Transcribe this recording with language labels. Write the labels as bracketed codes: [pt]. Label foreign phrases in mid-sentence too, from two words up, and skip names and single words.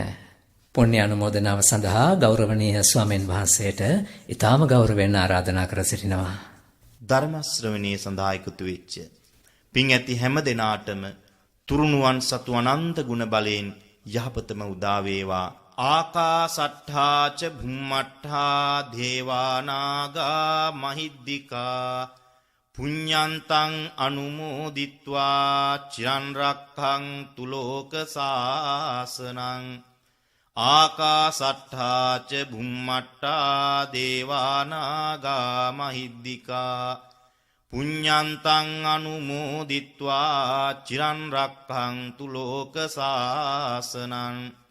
[si] පුණ්‍ය අනුමෝදනාව සඳහා ගෞරවනීය ස්වාමීන් වහන්සේට ඊටාම ගෞරවයෙන් ආරාධනා කර සිටිනවා. ධර්ම ශ්‍රවණයේ සඳහා එකතු වෙච්ච පින් ඇති හැම දෙනාටම තුරුණුවන් සතු අනන්ත ගුණ බලයෙන් යහපතම උදා වේවා. [pi] ආකාසට්ඨා ච භුම්මට්ඨා දේවානාගා මහිද්దికා පුඤ්ඤන්තං අනුමෝදිත්වා චිරන් රක්ඛන්තු ලෝක සාසනං. ආකාසට්ඨා ච භුම්මට්ඨා දේවානාගා මහිද්దికා පුඤ්ඤන්තං අනුමෝදිත්වා චිරන් රක්ඛන්තු ලෝක සාසනං.